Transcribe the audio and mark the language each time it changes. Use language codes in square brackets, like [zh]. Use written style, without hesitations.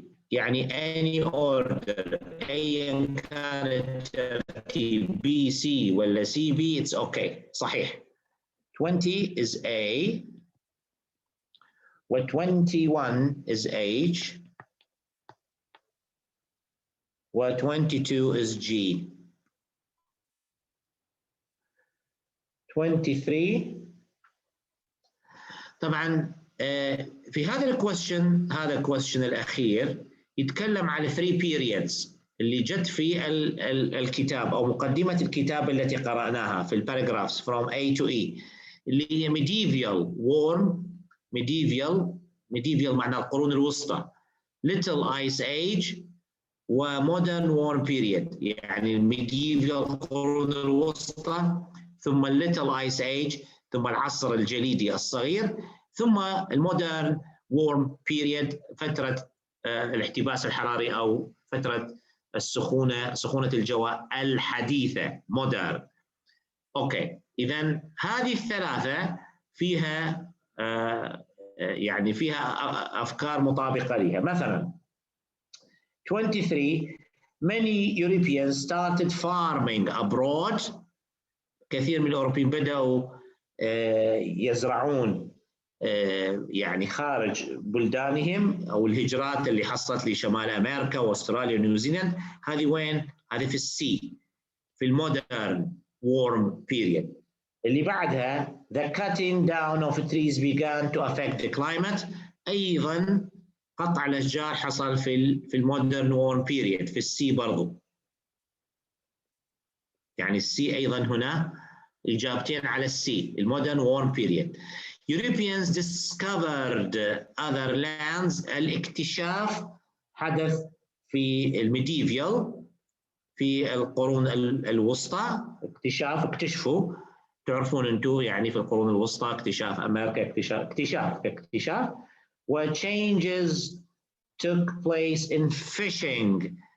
[ar] يعني [en] any order [ar] أيا كان الترتيب B, C ولا C, B [en] it's okay. [ar] صحيح. 20 is A و 21 is H و 22 is G. 23 طبعا في هذا الكويشن، هذا الكويشن الأخير يتكلم على [en] 3 periods [ar] اللي جت في الكتاب أو مقدمة الكتاب التي قرأناها في الباراجرافز [en] from A to E [ar] اللي هي [en] medieval warm medieval [ar] معنى القرون الوسطى little ice age ومودرن وورم بيريد. يعني الميديفيال القرون الوسطى ثم الليتل ايس ايج ثم العصر الجليدي الصغير ثم المودرن وورم بيريد فترة الاحتباس الحراري أو فترة سخونة الجو الحديثة مودرن. أوكي إذا هذه الثلاثة فيها يعني فيها أفكار مطابقة لها. [en] مثلا 23 many Europeans started farming abroad. [ar] كثير من الأوروبيين بدأوا يزرعون يعني خارج بلدانهم أو الهجرات اللي حصلت لشمال أمريكا وأستراليا ونيوزيلند. هذه وين؟ هذه في السي في المودرن warm period. اللي بعدها [en] the cutting down of trees began to affect the climate. [ar] أيضا قطع الأشجار حصل في المودرن وورم بيريد في السي برضو. يعني السي أيضا هنا إجابتين على السي المودرن وورم بيريد. [en] Europeans discovered other lands. [ar] الاكتشاف حدث في الميديفيال في القرون الوسطى. اكتشفوا تعرفون أنتم يعني في القرون الوسطى اكتشاف أمريكا اكتشاف و [en] changes took place in fishing.